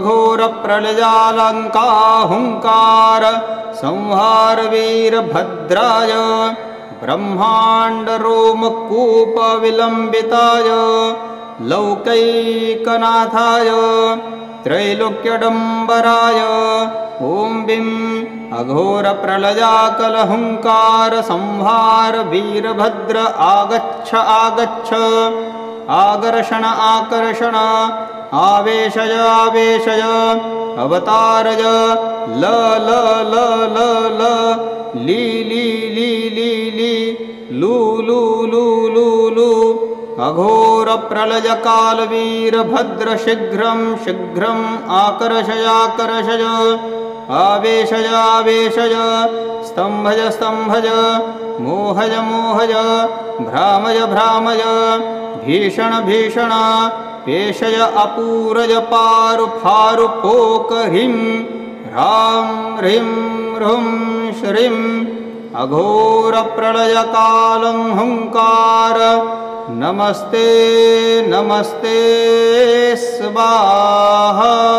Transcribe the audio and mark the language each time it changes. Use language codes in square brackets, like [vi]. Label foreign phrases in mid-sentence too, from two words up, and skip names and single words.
[sa] अघोरप्रलयालङ्काहुङ्कार संहार वीरभद्राय ब्रह्माण्डरोमकूपविलम्बिताय लौकैकनाथाय त्रैलोक्यडम्बराय ॐ बिं अघोरप्रलयाकलहुङ्कार संहार वीरभद्र आगच्छ आगच्छ आकर्षण आकर्षण आवेशय आवेशय अवतारय ल ल ल ल ल ली ली ली ली ली लू लू लू लू लू अघोरप्रलयकालवीरभद्र शीघ्रं शीघ्रम् आकर्षय आकर्षय आवेशय आवेशय स्तम्भय स्तम्भय मोहय मोहय भ्रामय भ्रामय भीषण भीषण पेशय अपूरय पारु फारु पोक ह्रीं ह्रां ह्रीं ह्रूं श्रीं अघोरप्रलयकालं हुङ्कार नमस्ते नमस्ते स्वाहा